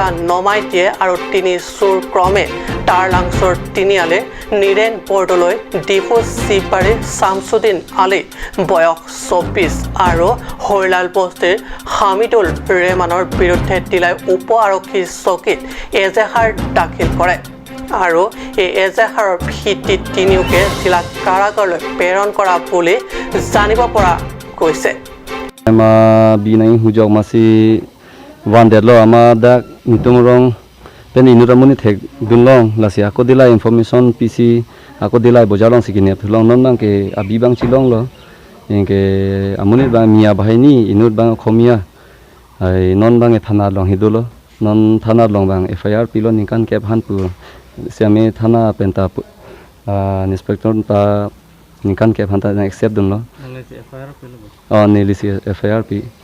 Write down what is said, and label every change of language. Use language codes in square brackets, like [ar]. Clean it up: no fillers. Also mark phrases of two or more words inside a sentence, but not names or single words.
[as] নমাই দিয়ে আৰু তিনি চোৰ ক্ৰমে টাৰলাংচৰ তিনিআলিৰ নীৰেণ বৰদলৈ ডিফু শিৱবাৰী শামছুদ্দিন আলী বয়স 24 আৰু হৰিলাল বস্তিৰ হামিদুল ৰেহমানৰ বিৰুদ্ধে দিলাই উপ আৰক্ষী চকীত এজেহাৰ দাখিল কৰে আৰু এই এজেহাৰৰ ভিত্তিত তিনিওকে জিলা কাৰাগাৰলৈ প্ৰেৰণ কৰা বুলি জানিব পৰা গৈছে [mjw] ama binai hujok masih wandet lo ama dak mitung rong pen inuramuni thek dunlong lasi aku dilai information PC aku dilai bojalong sikini thulong non bang ke abi bang chilong lo ke amuni bang mia bahini inut bang khomia ai non bang e thana long hidulo non thana long bang FIR pilon nikan kep hanpu siame thana penta inspector ta nikan kep hanta accept dunlo nilisi FIR pi